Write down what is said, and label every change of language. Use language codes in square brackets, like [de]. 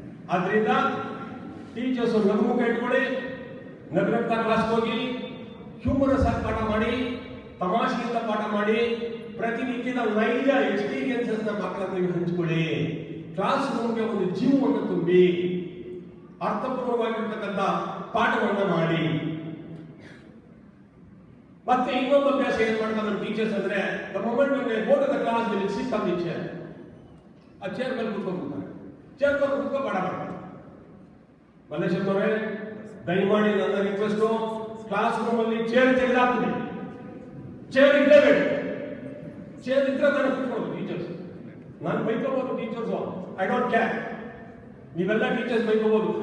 [kn] ಆದ್ರಿಂದ ಟೀಚರ್ಸ್ ನಗುಮುಖ ಇಟ್ಕೊಳ್ಳಿ, ನಗರಕ್ತ ಕ್ಲಾಸ್ ಹೋಗಿ ಹ್ಯೂಮರಸ್ ಆಗಿ ಪಾಠ ಮಾಡಿ, ತಮಾಷೆಯಿಂದ ಪಾಠ ಮಾಡಿ, ಪ್ರತಿನಿತ್ಯದ ನೈಜ ಎಕ್ಸ್ಪೀರಿಯನ್ಸಸ್ ಮಕ್ಕಳ ನೀವು ಹಂಚಿಕೊಳ್ಳಿ. ಕ್ಲಾಸ್ ರೂಮ್ಗೆ ಒಂದು ಜೀವವನ್ನು ತುಂಬಿ ಅರ್ಥಪೂರ್ಣವಾಗಿರ್ತಕ್ಕಂಥ ಪಾಠವನ್ನ ಮಾಡಿ. ಮತ್ತೆ ಇನ್ನೊಂದು ಅಭ್ಯಾಸ ಏನ್ ಮಾಡ್ತಾರೆ ನಮ್ಮ ಟೀಚರ್ಸ್ ಅಂದ್ರೆ, [en] The moment when they go to the class they will sit on the chair. [kn] ಆ ಚೇರ್ ಮೇಲೆ ಕೂತ್ಕೊಂಡ್ಬಿಡ್ತಾರೆ. ಚೇರ್ ಮೇಲೆ ಕೂತ್ಕೊಂಡು ಬೇಡ ಮಾಡ್ತಾರೆ. ಮಲ್ಲೇಶ್ವರ ಅವರೇ, ದಯಮಾಡಿ ನನ್ನ ರಿಕ್ವೆಸ್ಟು, ಕ್ಲಾಸ್ ರೂಮ್ ಅಲ್ಲಿ ಚೇರ್ ತೆಗೆದಾಕ್ಬಿಡಿ. ಚೇರ್ ಇರಲೇಬೇಡ. ಚೇರ್ ಇದ್ರೆ ನಾನು ಕೂತ್ಕೊಳ್ಳೋದು ಟೀಚರ್ಸ್. ನಾನು ಬೈಕೋಬಹುದು ಟೀಚರ್ಸು, [en] I don't care. [kn] ನೀವೆಲ್ಲ ಟೀಚರ್ಸ್ ಬೈಕೋಬಹುದು.